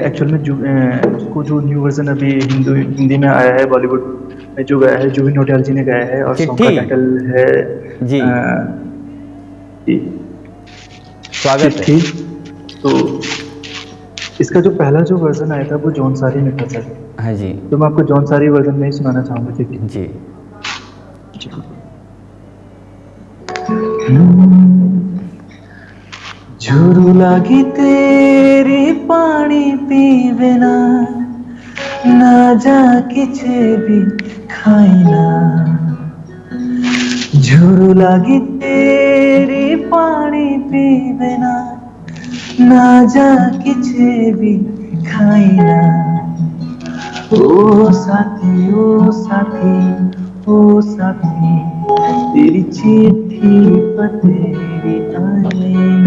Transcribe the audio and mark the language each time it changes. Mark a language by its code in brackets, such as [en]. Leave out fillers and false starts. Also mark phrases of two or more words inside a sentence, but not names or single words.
[hi] एक्चुअल में उसको जो [en] new version [hi] अभी हिंदी में आया है, बॉलीवुड में जो गाया है जुबिन नौटियाल जी ने गाया है, और सॉन्ग का चिट्ठी। टाइटल है जी, स्वागत है। चिट्ठी। तो इसका जो पहला जो वर्जन आया था वो जौनसारी में था सर। हाँ जी तो मैं आपको जौनसारी वर्जन में ही सुनाना चाहूँगा। ठीक है जी। [jns] झुरू लागी तेरी पानी पीवे ना ना जा किछे भी खाइना। झुरू लागी तेरी पानी पीवे ना ना जा किछे भी खाइना। ओ साथी ओ साथी ओ साथी तेरी चिट्ठी पर तेरी आईना।